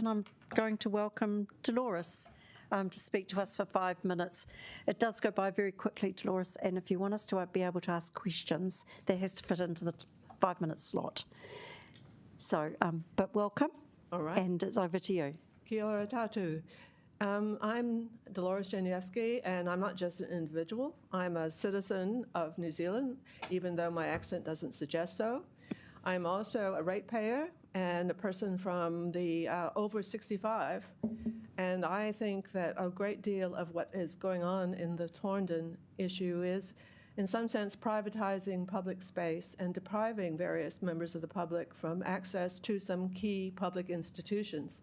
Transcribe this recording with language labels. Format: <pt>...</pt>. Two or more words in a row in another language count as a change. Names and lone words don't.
<en>And I'm going to welcome Dolores to speak to us for 5 minutes. It does go by very quickly, Dolores, and if you want us to be able to ask questions, that has to fit into the 5-minute slot. So, but welcome. All right. And it's over to you.</en> <mi>Kia ora tātou.</mi> <en>I'm Dolores Janiewski, and I'm not just an individual. I'm a citizen of New Zealand, even though my accent doesn't suggest so. I'm also a ratepayer and a person from the over 65, and I think that a great deal of what is going on in the Thorndon issue is, in some sense, privatizing public space and depriving various members of the public from access to some key public institutions.</en>